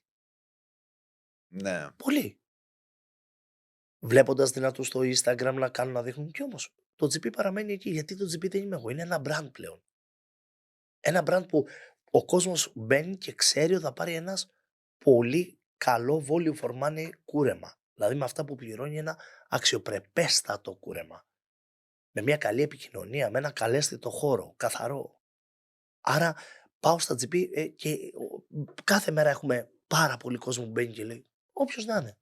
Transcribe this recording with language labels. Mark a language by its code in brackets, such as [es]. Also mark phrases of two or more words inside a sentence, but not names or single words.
[el] Ναι. Πολλοί. Βλέποντας δυνατούς στο Instagram να κάνουν να δείχνουν. Και όμως το GP παραμένει εκεί. Γιατί το GP δεν είμαι εγώ. Είναι ένα brand πλέον. Ένα brand που ο κόσμος μπαίνει και ξέρει ότι θα πάρει ένας πολύ καλό [en] volume for money [el] κούρεμα. Δηλαδή με αυτά που πληρώνει ένα αξιοπρεπέστατο κούρεμα. Με μια καλή επικοινωνία, με ένα καλέσθητο χώρο, καθαρό. Άρα πάω στα GP και κάθε μέρα έχουμε πάρα πολύ κόσμο που μπαίνει και λέει όποιος να είναι.